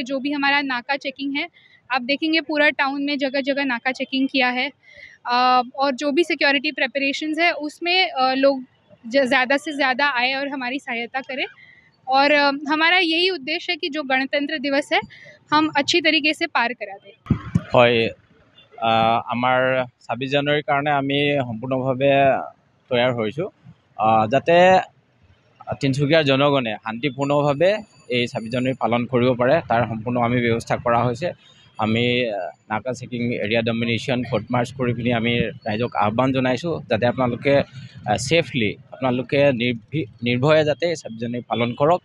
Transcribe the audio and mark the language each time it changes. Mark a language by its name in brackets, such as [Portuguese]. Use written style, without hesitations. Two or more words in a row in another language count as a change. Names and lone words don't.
[Hindi] जो भी हमारा नाका चेकिंग है, आप देखेंगे पूरा टाउन में जगह जगह नाका चेकिंग किया है, और जो भी [English] security preparations [Hindi] है उसमें लोग ज़्यादा से ज़्यादा आए और हमारी सहायता करें। और हमारा यही उद्देश्य है कि जो गणतंत्र दिवस है हम अच्छी तरीके से पार करा दें। [Assamese] হয়, আমাৰ 26 জানুৱাৰীৰ কাৰণে আমি সম্পূৰ্ণভাৱে তৈয়াৰ হৈছোঁ, যাতে তিনিচুকীয়াৰ জনগণে শান্তিপূৰ্ণভাৱে এই 26 জানুৱাৰী পালন কৰিব পাৰে। তাৰ সম্পূৰ্ণ আমি ব্যৱস্থা কৰা হৈছে। আমি নাকা চেকিং, [English] area domination, foot march [Assamese] কৰি পিনি আমি ৰাইজক আহ্বান জনাইছোঁ যাতে আপোনালোকে ছেফলি, আপোনালোকে নিৰ্ভয়ে যাতে 26 জানুৱাৰী পালন কৰক।